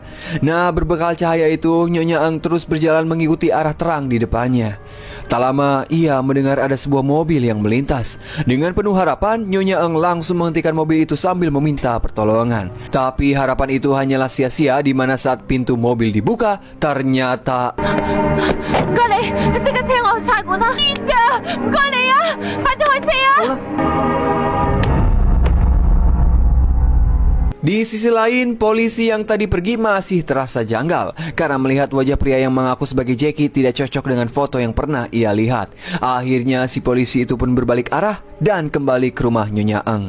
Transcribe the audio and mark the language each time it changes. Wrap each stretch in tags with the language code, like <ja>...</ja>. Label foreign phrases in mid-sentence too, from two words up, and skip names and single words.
<id>Nah, berbekal cahaya itu, Nyonya Eng terus berjalan mengikuti arah terang di depannya. Tak lama, ia mendengar ada sebuah mobil yang melintas. Dengan penuh harapan, Nyonya Eng langsung menghentikan mobil itu sambil meminta pertolongan. Tapi harapan itu hanyalah sia-sia, di mana saat pintu mobil dibuka, ternyata...</id> <yue>唔該你，即刻車我去差館啦！邊㗎？唔該你啊，快啲開車啊！</yue> <id>Di sisi lain, polisi yang tadi pergi masih terasa janggal karena melihat wajah pria yang mengaku sebagai Jackie tidak cocok dengan foto yang pernah ia lihat. Akhirnya si polisi itu pun berbalik arah dan kembali ke rumah Nyonya Eng.</id>